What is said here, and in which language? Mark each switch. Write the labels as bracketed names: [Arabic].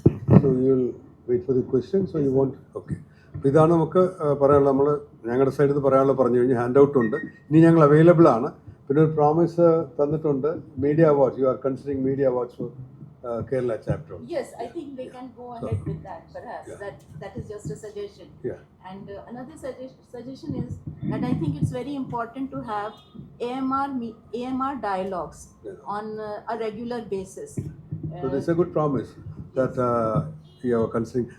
[English] So you will wait for the question, so you want, okay. [Malayalam] അപ്പോൾ ഇതാണ് നമുക്ക് പറയാനുള്ളത്. നമ്മൾ ഞങ്ങളുടെ സൈഡിൽ നിന്ന് പറയാനുള്ളത് പറഞ്ഞു കഴിഞ്ഞാൽ ഹാൻഡ് ഔട്ട് ഉണ്ട്, ഇനി ഞങ്ങൾ അവൈലബിൾ ആണ്. പിന്നെ ഒരു പ്രോമിസ് തന്നിട്ടുണ്ട്, [English] Media awards. You are considering media awards for Kerala chapter. Yes, I think they can go ahead with that, perhaps. That is just a suggestion. Yeah. And another suggestion is that I think it's very important to have AMR dialogues on a regular basis. So this is a good promise that you are considering.